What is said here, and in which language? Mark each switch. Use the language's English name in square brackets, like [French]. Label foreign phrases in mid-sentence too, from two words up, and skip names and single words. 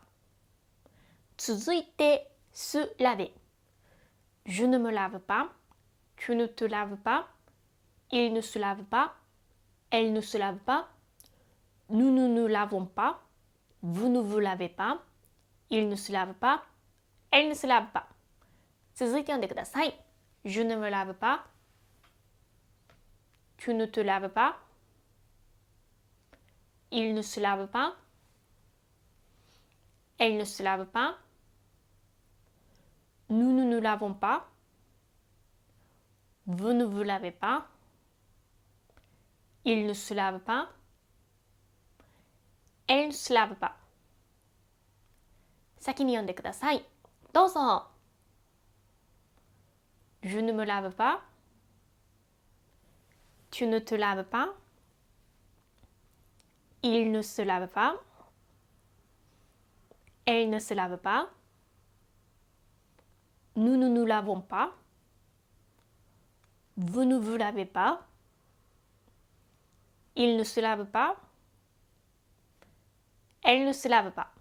[French] 続いて、se laver。Je ne me lave pas, tu ne te laves pas, il ne se lave pas, elle ne se lave pas, nous ne nous lavons pas, vous ne vous lavez pas, il ne se lave pas, elle ne se lave pas。 [Japanese] 続いて読んでください。 [French] Je ne me lave pas, tu ne te laves pas, il ne se lave pas, elle ne se lave pas, nous ne nous lavons pas, vous ne vous lavez pas, il ne se lave pas, elle ne se lave pas。 [Japanese] 先に読んでください。 [French] どうぞ。Je ne me lave pas, tu ne te laves pas, il ne se lave pas, elle ne se lave pas, nous ne nous lavons pas, vous ne vous lavez pas, il ne se lave pas, elle ne se lave pas。